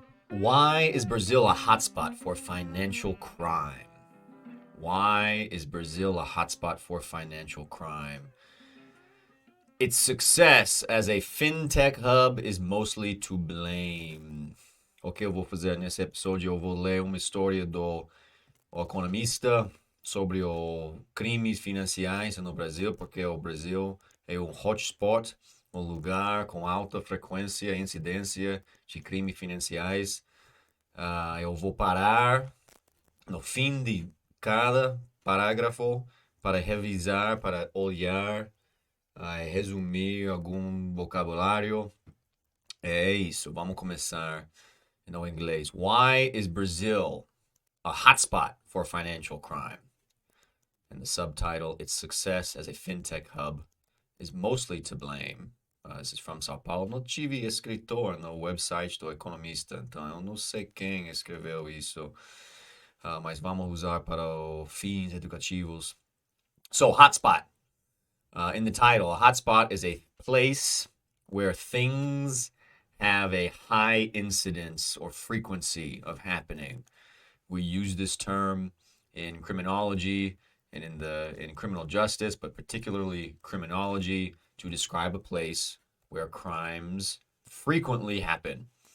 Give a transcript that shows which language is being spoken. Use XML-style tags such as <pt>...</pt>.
<en>Why is Brazil a hotspot for financial crime? Why is Brazil a hotspot for financial crime? Its success as a fintech hub is mostly to blame.</en> <pt>O que eu vou fazer nesse episódio? Eu vou ler uma história do Economista sobre o crimes financiais no Brasil, porque o Brasil é um hotspot, um lugar com alta frequência e incidência de crimes financiais. Eu vou parar no fim de cada parágrafo para revisar, para olhar, resumir algum vocabulário. É isso, vamos começar no inglês.</pt> <en>Why is Brazil a hotspot for financial crime? And the subtitle, its success as a fintech hub is mostly to blame. This is from São Paulo.</en> <pt>Não tive escritor no website do Economista, então eu não sei quem escreveu isso, mas vamos usar para fins educativos.</pt> <en>So, hotspot. In the title, a hotspot is a place where things have a high incidence or frequency of happening. We use this term in criminology and in criminal justice, but particularly criminology, to describe a place where crimes frequently happen.</en>